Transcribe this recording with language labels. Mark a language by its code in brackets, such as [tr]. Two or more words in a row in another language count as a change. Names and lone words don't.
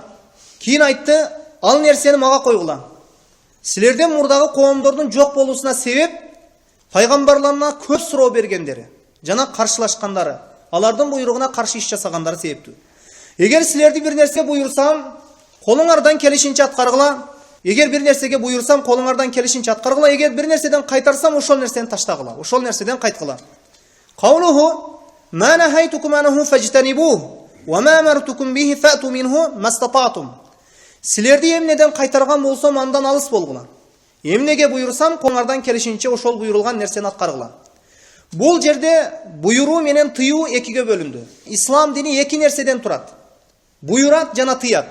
[ky] Кийин айтты, ал нерсени мага койгула. Силерден мурдагы коомдордун жок болуусуна себеп пайгамбарларына көп суроо бергендери жана каршылашкандары, алардын буйругуна каршы иш жасагандары себептүү. Эгер силерди бир нерсе буйрсам, колуңардан келишинче аткаргыла. Эгер бир нерсеге буйрсам, колуңардан келишинче аткаргыла. Эгер бир нерседен кайтарсам, ошол нерсени таштагыла. Ошол нерседен кайткыла. [ar] قوله ما نهيتكم عنه فاجتنبوه وما أمرتكم به فأتوا منه ما استطعتم. [ky] Силерди эмнеден кайтарган болсом, андан алыс болгула. Эмнеге буйрсам, колуңардан келишинче ошол буйрулган нерсени аткаргыла. Бул жерде буйруу менен тыюу экиге бөлүндү. Ислам дини эки нерседен турат. Буйрат жана тыят.